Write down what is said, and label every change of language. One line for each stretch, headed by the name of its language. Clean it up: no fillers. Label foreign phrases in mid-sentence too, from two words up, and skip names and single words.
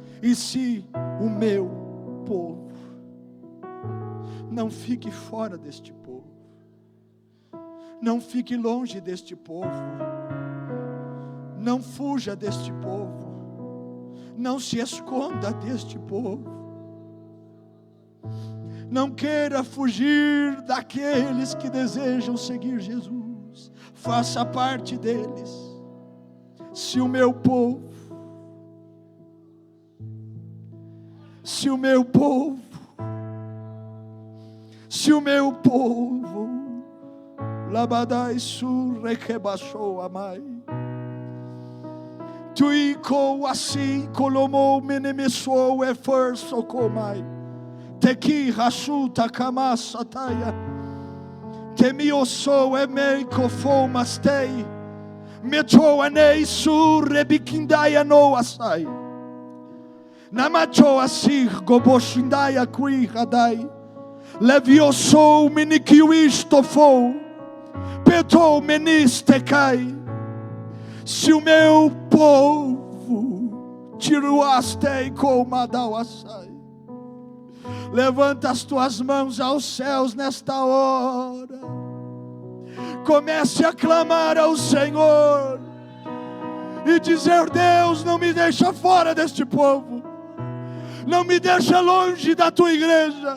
Portuguese: E se o meu povo, não fique fora deste povo, não fique longe deste povo, não fuja deste povo, não se esconda deste povo, não queira fugir daqueles que desejam seguir Jesus, faça parte deles. Se o meu povo, se o meu povo, se o meu povo, Labadai surrequebachou amai, Tuiko assim colomou menemesou é forço comai. Teki rashuta kamasataya. Temioso é meiko fomastei. Mecho anei sur rebikindaya no asai. Namacho asir goboshindaya kui radai. Levioso menikiwistofou. Petou menistecai. Se o meu povo tiruastei comadauassai. Levanta as tuas mãos aos céus nesta hora. Comece a clamar ao Senhor e dizer: Deus, não me deixa fora deste povo, não me deixa longe da tua igreja.